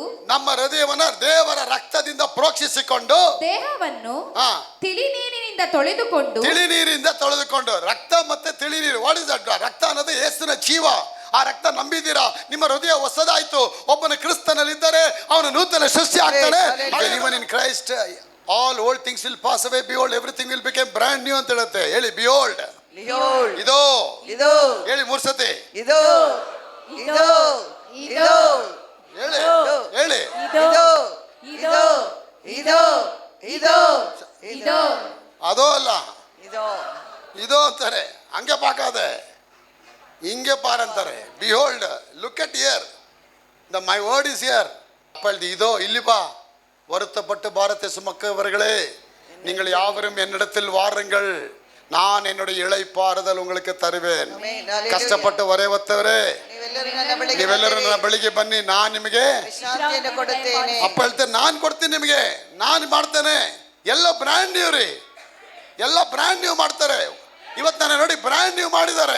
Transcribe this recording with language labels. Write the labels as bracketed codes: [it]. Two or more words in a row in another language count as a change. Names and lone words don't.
[kn] ನಮ್ಮ ಹೃದಯವನ್ನ ದೇವರ ರಕ್ತದಿಂದ ಪ್ರೋಕ್ಷಿಸಿಕೊಂಡು, ದೇಹವನ್ನು ತಿಳಿ ನೀರಿನಿಂದ ತೊಳೆದುಕೊಂಡು. ರಕ್ತ ಮತ್ತೆ ತಿಳಿ ನೀರು, [en] what is that? [kn] ರಕ್ತ ಅನ್ನೋದು ಯೇಸುವಿನ ಜೀವ. ಆ ರಕ್ತ ನಂಬಿದ್ದೀರಾ, ನಿಮ್ಮ ಹೃದಯ ಹೊಸದಾಯ್ತು. ಒಬ್ಬನ ಕ್ರಿಸ್ತನಲ್ಲಿದ್ದರೆ ಅವನು ನೂತನ ಸೃಷ್ಟಿ ಆಗ್ತಾನೆ. [en] even in Christ all old things will pass away, behold everything will become brand new [kn] ಅಂತ ಹೇಳುತ್ತೆ. ಹೇಳಿ, behold, ಇದೋ, ಹೇಳಿ 3 ಸತಿ, ಇದೋ, ಹೇಳಿ, ಅದೋ ಅಲ್ಲ, ಇದೋ ಅಂತಾರೆ. ಹಂಗೆ ಪಾಕಾದೆ, ಹಿಂಗೆ ಪಾರ್ ಅಂತಾರೆ. [en] behold, look at here, my word is here. [kn] இதோ ಇಲ್ಲಿ ಬಾ, [ta] வருத்தப்பட்டு பாரத்தை சுமக்கவர்களே நீங்கள் யாவரும் என்னிடத்தில் வாருங்கள், நான் என்னுடைய இளைப்பாறுதல் உங்களுக்கு ತರುವೇನ್. [kn] ಕಷ್ಟಪಟ್ಟು ಹೊರೆ ಹೊತ್ತವರೇ ನೀವೆಲ್ಲರೂ ನನ್ನ ಬಳಿಗೆ ಬನ್ನಿ, ನಾನು ನಿಮಗೆ ಅಪ್ಪ ಹೇಳ್ತೇನೆ, ನಾನು ಕೊಡ್ತೀನಿ ನಿಮಗೆ, ನಾನು ಮಾಡ್ತೇನೆ. ಎಲ್ಲ [en] brand new [kn] ರೀ, ಎಲ್ಲ [en] brand new [kn] ಮಾಡ್ತಾರೆ. ಇವತ್ತು ನಾನು ನೋಡಿ [en] brand new [kn] ಮಾಡಿದ್ದಾರೆ.